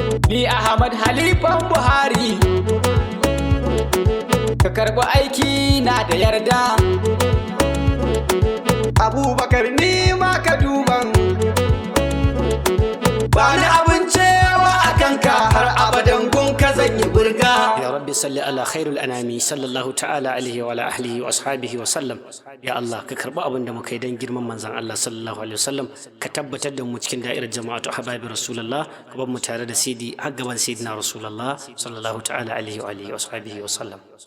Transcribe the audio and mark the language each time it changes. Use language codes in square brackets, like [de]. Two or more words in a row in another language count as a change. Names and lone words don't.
[ha] Ni Ahmad Halifan Buhari, ka karɓi aiki na da yarda. Abubakar ni ma ka duban, ba ni abin cewa a kanka, har abadan gun ka zan yi burga. [ar] يا رب صل على خير الأنام، صلى الله تعالى عليه وعلى أهله وأصحابه وسلم. [ha] Ya Allah, ka karɓi abin da muka yi don girman manzon Allah [ar] صلى الله عليه وسلم. [ha] Ka tabbatar da mu cikin da'irar [ar] جماعة أحباب رسول الله, [ha] ka bar mu tare da Sidi har gaban Sayyidina Rasulullah [ar] صلى الله تعالى عليه وعلى آله وصحبه وسلم.